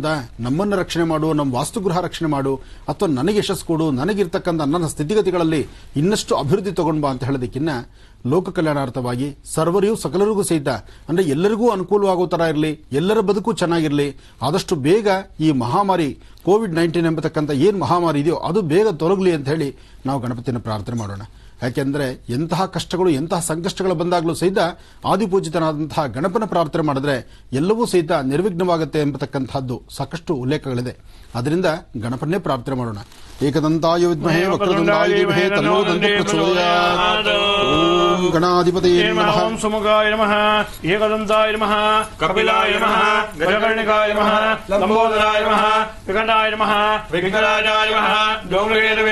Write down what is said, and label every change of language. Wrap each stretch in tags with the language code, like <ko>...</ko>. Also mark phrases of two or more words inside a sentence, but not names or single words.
<kn>ನಮ್ಮನ್ನು ರಕ್ಷಣೆ ಮಾಡು, ನಮ್ಮ ವಾಸ್ತುಗೃಹ ರಕ್ಷಣೆ ಮಾಡು, ಅಥವಾ ನನಗೆ ಯಶಸ್ಸು ಕೊಡು, ನನಗಿರ್ತಕ್ಕಂಥ ನನ್ನ ಸ್ಥಿತಿಗತಿಗಳಲ್ಲಿ ಇನ್ನಷ್ಟು ಅಭಿವೃದ್ಧಿ ತಗೊಂಡು ಬಾ ಅಂತ ಹೇಳೋದಕ್ಕಿನ್ನ ಲೋಕ ಕಲ್ಯಾಣಾರ್ಥವಾಗಿ ಸರ್ವರಿಗೂ ಸಕಲರಿಗೂ ಸಹಿತ ಅಂದರೆ ಎಲ್ಲರಿಗೂ ಅನುಕೂಲವಾಗೋ ಥರ ಇರಲಿ, ಎಲ್ಲರ ಬದುಕು ಚೆನ್ನಾಗಿರಲಿ, ಆದಷ್ಟು ಬೇಗ ಈ ಮಹಾಮಾರಿ ಕೋವಿಡ್-19 ಎಂಬತಕ್ಕಂಥ ಏನು ಮಹಾಮಾರಿ ಇದೆಯೋ ಅದು ಬೇಗ ತೊಲಗಲಿ ಅಂತ ಹೇಳಿ ನಾವು ಗಣಪತಿಯನ್ನು ಪ್ರಾರ್ಥನೆ ಮಾಡೋಣ. ಯಾಕೆಂದರೆ ಎಂತಹ ಕಷ್ಟಗಳು, ಎಂತಹ ಸಂಕಷ್ಟಗಳು ಬಂದಾಗಲೂ ಸಹಿತ ಆದಿಪೂಜಿತನಾದಂತಹ ಗಣಪನ ಪ್ರಾರ್ಥನೆ ಮಾಡಿದ್ರೆ ಎಲ್ಲವೂ ಸಹಿತ ನಿರ್ವಿಘ್ನವಾಗುತ್ತೆ ಎಂಬತಕ್ಕಂಥದ್ದು ಸಾಕಷ್ಟು ಉಲ್ಲೇಖಗಳಿದೆ. ಅದರಿಂದ ಗಣಪನ್ನೇ ಪ್ರಾರ್ಥನೆ ಮಾಡೋಣ.</kn> <sa>ಏಕದಂತಾಯ ವಿದ್ಮಹೇ ವಕ್ರತುಂಡಾಯ ಧೀಮಹಿ ತನ್ನೋ ದಂತಿ ಪ್ರಚೋದಯಾತ್. ಓಂ ಗಣಾಧಿಪತಯೇ ನಮಃ. ಓಂ ಸುಮುಖಾಯ ನಮಃ, ಏಕದಂತಾಯ ನಮಃ, ಕಪಿಲಾಯ ನಮಃ, ಗಜಕರ್ಣಿಕಾಯ ನಮಃ, ಲಂಬೋದರಾಯ ನಮಃ, ವಿಕಟಾಯ ನಮಃ, ವಿಘ್ನರಾಜಾಯ ನಮಃ, ಡೋಂಗರೇತವೇ</sa>